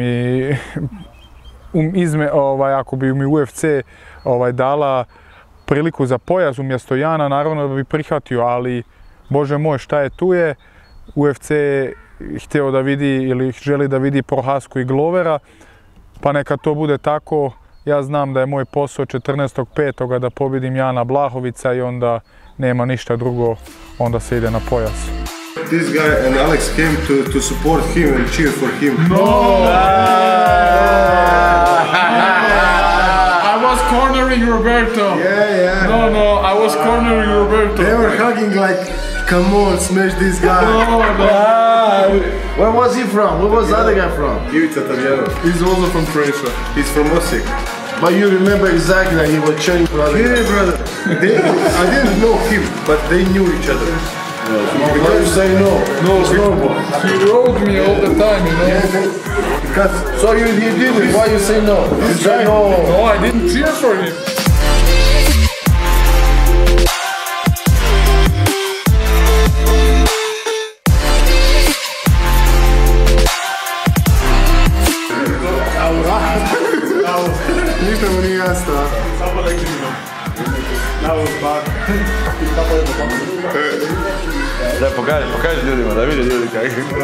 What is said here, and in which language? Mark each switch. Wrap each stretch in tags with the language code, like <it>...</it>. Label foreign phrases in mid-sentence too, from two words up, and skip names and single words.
<hr>mi UFC dala priliku za pojas umjesto Jana, naravno da bi prihvatio, ali Bože moj, šta je tu je, UFC je htio da vidi ili želi da vidi Prohasku i Glovera, pa neka to bude tako. Ja znam da je moj posao 14.5. da pobjedim Jana Blachowicza i onda nema ništa drugo, onda se ide na pojas.</hr> <en>this guy and Alex came to support him and cheer for him. No! I was cornering Roberto. Yeah. No, I was cornering Roberto. They were hugging like, come on, smash this guy. No. Where was he from? Where was the other guy from? Ivica Tadjero. He's also from Croatia. He's from Osijek. But you remember exactly that he was cheering for other Yeah, brother. I didn't know him, but they knew each other. Why you say no? No, he rode me all the time, you know. Because So he did it, why you say no? You say no. No, I didn't cheer for him.</en> <hr>ništa mu nije jasno. Da pokaži ljudima, da vidi ljudi kako.</hr>